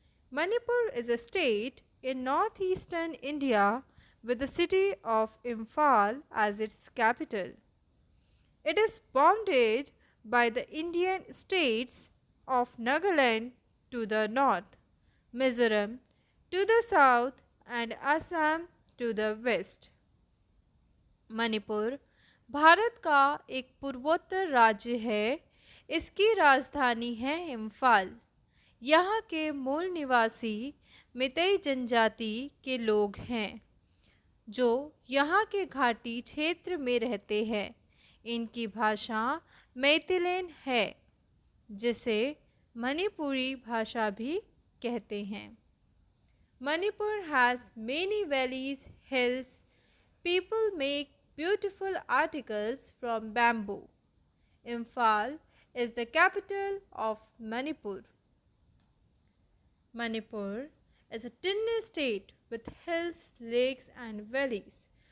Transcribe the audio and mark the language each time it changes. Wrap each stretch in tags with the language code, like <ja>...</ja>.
<en>Manipur is a state in northeastern India with the city of Imphal as its capital. It is bounded by the Indian states of Nagaland to the north, Mizoram to the south and Assam to the west.</en> <hi>Manipur Bharat का एक पूर्वोत्तर राज्य है। इसकी राजधानी है इम्फाल। यहाँ के मूल निवासी मितई जनजाति के लोग हैं जो यहाँ के घाटी क्षेत्र में रहते हैं। इनकी भाषा मैथिलेन है जिसे मणिपुरी भाषा भी कहते हैं।</hi> <en>Manipur has many valleys, hills. People make beautiful articles from bamboo. Imphal is the capital of Manipur. Manipur is a tiny state with hills, lakes and valleys.</en>